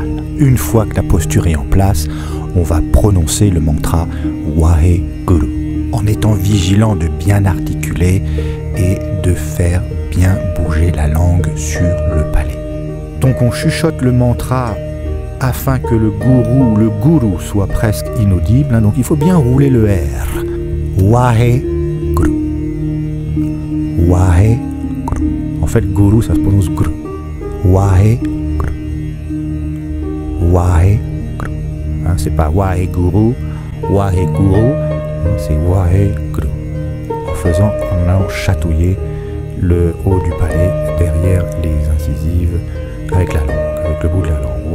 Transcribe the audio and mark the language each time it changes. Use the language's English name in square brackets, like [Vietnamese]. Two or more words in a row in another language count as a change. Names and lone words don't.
[French] Une fois que la posture est en place, on va prononcer le mantra Waheguru, en étant vigilant de bien articuler et de faire bien bouger la langue sur le palais. Donc on chuchote le mantra afin que le guru soit presque inaudible, donc il faut bien rouler le R. Waheguru. Waheguru. En fait, guru, ça se prononce gru. Waheguru. Waheguru. Hein, c'est pas Waheguru, Waheguru, c'est Waheguru. En allant chatouiller le haut du palais derrière les incisives avec la langue, avec le bout de la langue.